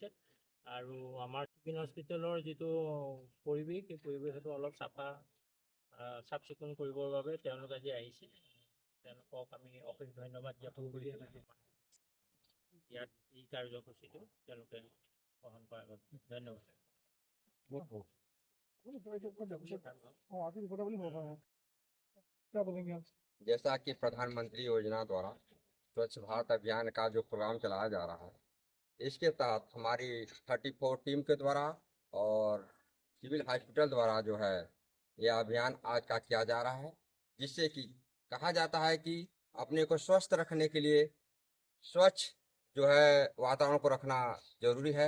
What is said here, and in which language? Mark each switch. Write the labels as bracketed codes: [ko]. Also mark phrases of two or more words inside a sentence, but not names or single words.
[as] আৰু আমাৰ চিভিল হস্পিটেলৰ যিটো পৰিৱেশ, সেই পৰিৱেশটো অলপ চাফ চিকুণ কৰিবৰ বাবে তেওঁলোক আজি আহিছে। তেওঁলোকক আমি অশেষ ধন্যবাদ জ্ঞাপন কৰি ইয়াত এই কাৰ্যসূচীটো তেওঁলোকে গ্ৰহণ কৰাৰ বাবে ধন্যবাদ। [hi] जैसा कि प्रधानमंत्री योजना द्वारा स्वच्छ भारत अभियान का जो प्रोग्राम चलाया जा रहा है, इसके तहत हमारी 34 टीम के द्वारा और सिविल हॉस्पिटल द्वारा जो है यह अभियान आज का किया जा रहा है, जिससे कि कहा जाता है कि अपने को स्वस्थ रखने के लिए स्वच्छ जो है वातावरण को रखना जरूरी है।